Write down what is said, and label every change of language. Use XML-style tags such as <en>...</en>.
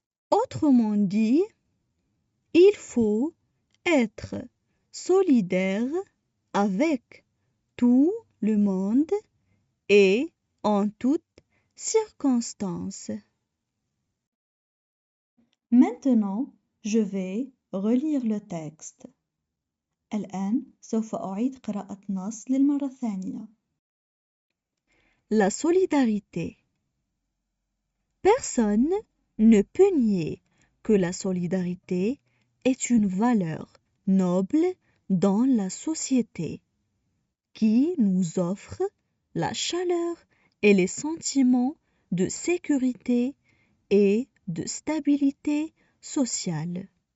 <fr>Autrement dit, il faut être solidaire avec tout le monde et en toutes circonstances. Maintenant, je vais relire le texte.</fr> <ar>الآن سوف أعيد قراءة النص للمرة الثانية.</ar> <fr>La solidarité. Personne ne peut nier que la solidarité est une valeur noble dans la société qui nous offre la chaleur et les sentiments de sécurité et de stabilité sociale.</fr>